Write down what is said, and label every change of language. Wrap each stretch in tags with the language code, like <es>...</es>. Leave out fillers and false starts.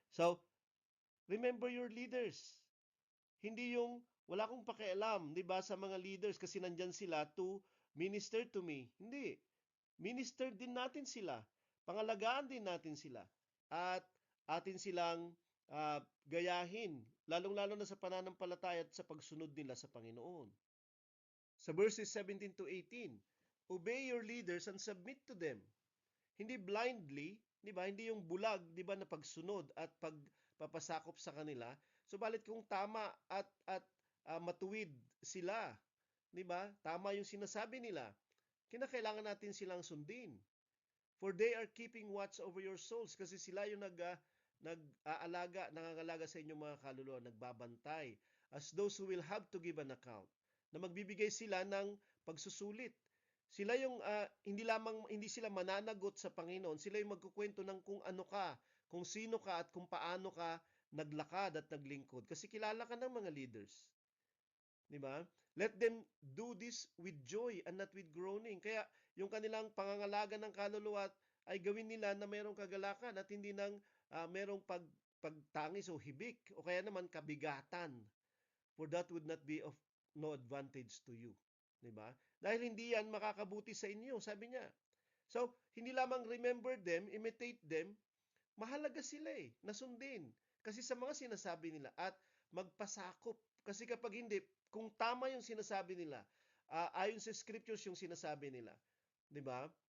<en>So, remember your leaders.</en> <tl>Hindi yung wala akong pakialam, 'di ba, sa mga leaders kasi nandyan sila</tl> <en>to minister to me.</en> <tl>Hindi. Minister din natin sila. Pangalagaan din natin sila. At atin silang gayahin, lalong-lalo na sa pananampalataya at sa pagsunod nila sa Panginoon.</tl> <en>Sa verses 17 to 18, obey your leaders and submit to them.</en> <tl>Hindi blindly, 'di ba? Hindi yung bulag, 'di ba, na pagsunod at pagpapasakop sa kanila. Subalit kung tama at matuwid sila, 'di ba? Tama yung sinasabi nila. Kinakailangan natin silang sundin.</tl> <en>For they are keeping watch over your souls,</en> <tl>kasi sila yung nangangalaga sa inyong mga kaluluwa, nagbabantay.</tl> <en>As those who will have to give an account.</en> <tl>Na magbibigay sila ng pagsusulit. Sila yung hindi sila mananagot sa Panginoon, sila yung magkukwento ng kung ano ka, kung sino ka at kung paano ka naglakad at naglingkod. Kasi kilala ka ng mga leaders. 'Di ba?</tl> <en>Let them do this with joy and not with groaning.</en> <tl>Kaya yung kanilang pangangalaga ng kaluluwa ay gawin nila na mayroong kagalakan at hindi nang mayroong pagtangis o hibik o kaya naman kabigatan.</tl> <en>For that would not be of no advantage to you.</en> <tl>'Di ba? Dahil hindi yan makakabuti sa inyo, sabi niya. So, hindi lamang</tl> <en>remember them, imitate them,</en> <tl>mahalaga sila nasundin. Kasi sa mga sinasabi nila at magpasakop. Kasi kapag hindi, kung tama yung sinasabi nila, ayon sa scriptures yung sinasabi nila, 'di ba?</tl>